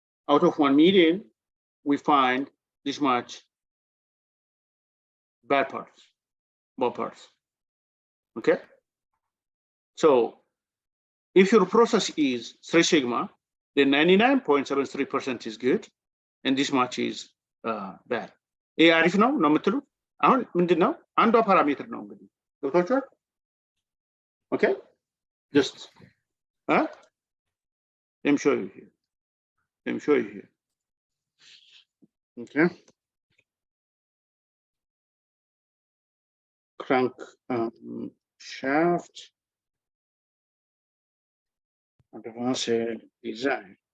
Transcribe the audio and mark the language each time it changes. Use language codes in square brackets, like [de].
[en] Out of 1 million, we find this much bad parts, bad parts. Okay? So if your process is 3 sigma, then 99.73% is good, and this much is bad. [am] አሪፍ ነው ነው የምትሉት? አሁን ምንድነው አንዷ ፓራሜትር ነው እንግዲህ ገብቷችኋል? [en] Okay, just let me show you here. Let me show you here. Okay. Crank shaft advanced design.